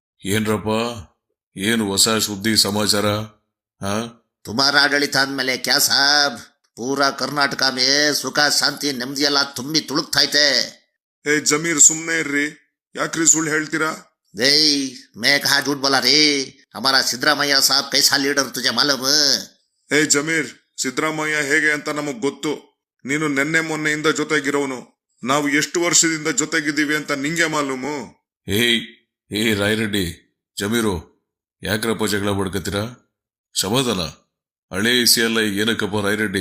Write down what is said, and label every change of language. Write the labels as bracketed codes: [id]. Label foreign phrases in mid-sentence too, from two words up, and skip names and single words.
[kn] ಏನ್ರಪ್ಪ, ಏನು ಹೊಸ ಸುದ್ದಿ ಸಮಾಚಾರ? ಹಾ, तुम्हारा आडಳಿತ ಆದ್ಮೇಲೆ [hi] क्या साब पूरा [kn] ಕರ್ನಾಟಕ ಮೇ ಸುಖ ಶಾಂತಿ ನೆಮ್ಮದಿ ಎಲ್ಲ ತುಂಬಿ ತುಳುಕ್ತಾ ಐತೆ. ಏ ಜಮೀರ್ ಸುಮ್ನೆ ಇರ್ರಿ, ಯಾಕ್ರಿ ಸುಳ್ಳು ಹೇಳ್ತೀರಾ? [hi] दे मैं कहा झूठ बोला रे. हमारा सिद्धरामैया साहब कैसा लीडर तुझे मालूम? [kn] ಏ ಜಮೀರ್, ಸಿದ್ದರಾಮಯ್ಯ ಹೇಗೆ ಅಂತ ನಮಗ್ ಗೊತ್ತು. ನೀನು ನೆನ್ನೆ ಮೊನ್ನೆಯಿಂದ ಜೊತೆಗಿರೋನು. ನಾವು ಎಷ್ಟು ವರ್ಷದಿಂದ ಜೊತೆಗಿದ್ದೀವಿ ಅಂತ ನಿಂಗೆ ಮಾಲೂಮು. ಏ ರಾಯರೆಡ್ಡಿ, ಜಮೀರು, ಯಾಕ್ರಪ್ಪ ಜಗಳ ಬಡ್ಕತ್ತೀರಾ? ಸಮಾಧಾನ. ಹಳೆ ಎಲ್ಲ ಈಗ ಏನಕ್ಕಪ್ಪ ರಾಯರೆಡ್ಡಿ?